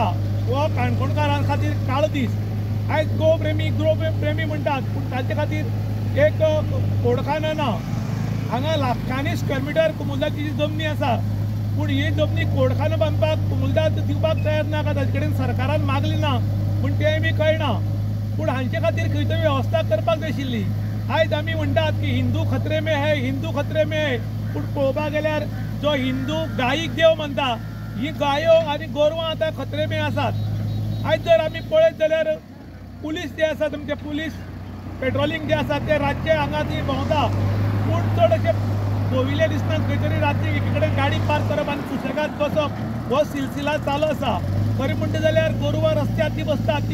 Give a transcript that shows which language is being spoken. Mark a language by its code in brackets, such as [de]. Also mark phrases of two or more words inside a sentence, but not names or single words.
[kok] हो काणकोणकारां खातीर काळो दीस। आयज गोप्रेमी म्हणटात, पूण ताचे खातीर एक कोडखानो ना। हांगा लाखांनी स्क्वेअर मिटर कुमुलदाची जमनी आसा, पूण ही जमनी कोडखानो बांदपाक कुमुलदार दिवपाक तयार ना, ताचे कडेन सरकारान मागली ना, पूण तें बी कळना। पूण हांचे खातीर खंय तरी वेवस्था करपाक जाय आशिल्ली। आयज आमी म्हणटात की [hi] हिंदू खतरे में है, हिंदू खतरे में है, [kok] पूण पळोवपाक गेल्यार जो हिंदू गायीक देव मानता, ही गायो आनी गोरवां आतां [hi] खतरे में [kok] आसात। आयज जर आमी पळयत जाल्यार पुलीस जे आसा तुमचे [en] police patrolling [kok] जे आसा ते रातचे हांगा ती भोंवता पूण चड अशे भोंविल्ले दिसना खंय तरी रातची एके कडेन गाडी पार्क करप आनी सुशेगाद बसप हो सिलसिला चालू आसा खरें म्हणटा जाल्यार गोरवां रस्त्यार ती बसतात ती